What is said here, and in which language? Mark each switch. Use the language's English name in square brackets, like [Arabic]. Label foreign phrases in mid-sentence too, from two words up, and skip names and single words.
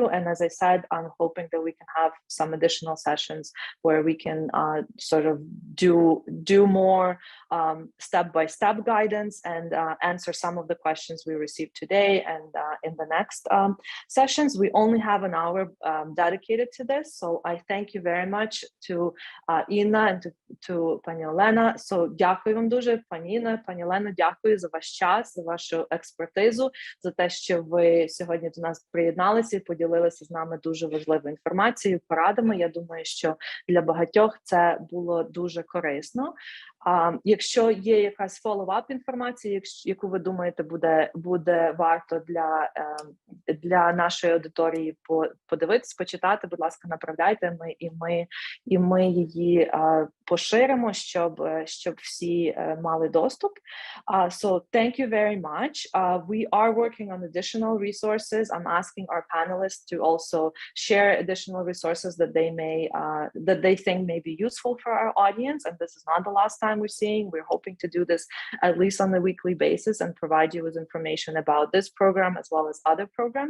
[English] And as I said, I'm hoping that we can have some additional sessions where we can sort of do more step-by-step guidance and answer some of the questions we received today and in the next sessions. We only have an hour dedicated to this, so I thank you very much to Інна and to [Ukrainian] пані Олена. So дякую вам дуже, пані Інна, пані Олена, дякую за ваш час, за вашу експертизу, за те, що ви сьогодні до нас приєдналися і поділилися з нами дуже важливою інформацією, порадами. Я думаю, що для багатьох це було дуже корисно. Якщо є якась follow-up інформація, яку ви думаєте буде варто для нашої аудиторії подивитись, почитати, будь ласка, направляйте, і ми її поширимо, щоб всі мали доступ. [English] So thank you very much. We are working on additional resources. I'm asking our panelists to also share additional resources that they think may be useful for our audience. And this is not the last time we're seeing. We're hoping to do this at least on a weekly basis and provide you with information about this program as well as other programs.